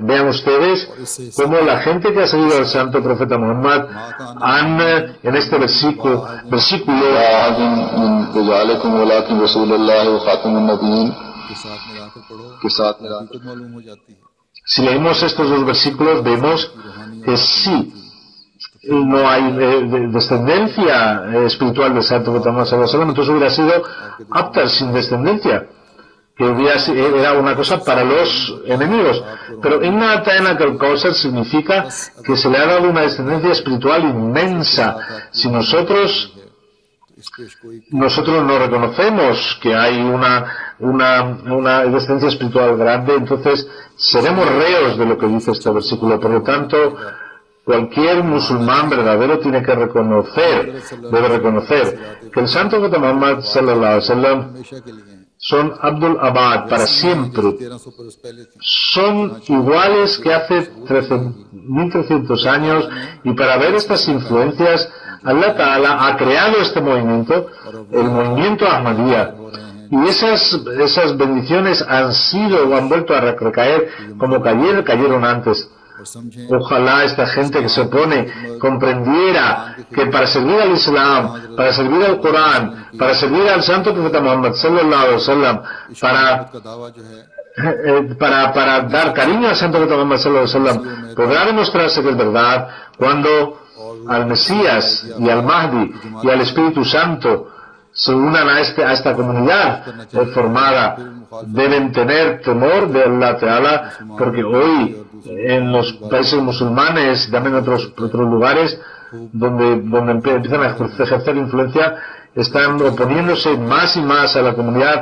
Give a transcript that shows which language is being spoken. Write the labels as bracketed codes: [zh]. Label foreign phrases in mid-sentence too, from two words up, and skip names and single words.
[es] Vean ustedes cómo la gente que ha seguido al santo profeta Muhammad en este versículo Si leemos estos dos versículos, vemos que sí, no hay descendencia espiritual del Santo Profeta Muhammad [ar] صلى الله عليه وسلم, [es] entonces hubiera sido Abtar sin descendencia, que era una cosa para los enemigos. Pero [ar] إنا أعطيناك الكوثر [es] significa que se le ha dado una descendencia espiritual inmensa. Si nosotros no reconocemos que hay una descendencia espiritual grande, entonces seremos reos de lo que dice este versículo. Por lo tanto, cualquier musulmán verdadero debe reconocer que el Santo Profeta Muhammad [ar] صلى الله عليه وسلم [es] son Abdul Abad para siempre, son iguales que hace 1300 años, y para ver estas influencias [ar] الله تعالى [es] ha creado este movimiento, el movimiento Ahmadiyya, y esas bendiciones han vuelto a recaer como cayeron antes. Ojalá esta gente que se opone comprendiera que para servir al Islam, para servir al Corán, para servir al Santo Profeta Muhammad [ar] صلى الله عليه وسلم, [es] para dar cariño al Santo Profeta Muhammad [ar] صلى الله عليه وسلم, [es] podrá demostrarse que es verdad cuando al Mesías y al Mahdi y al Espíritu Santo se unan a esta comunidad formada. Deben tener temor de [ar] الله تعالى, [es] porque hoy en los países musulmanes, también en otros lugares donde empiezan a ejercer influencia, están oponiéndose más y más a la comunidad.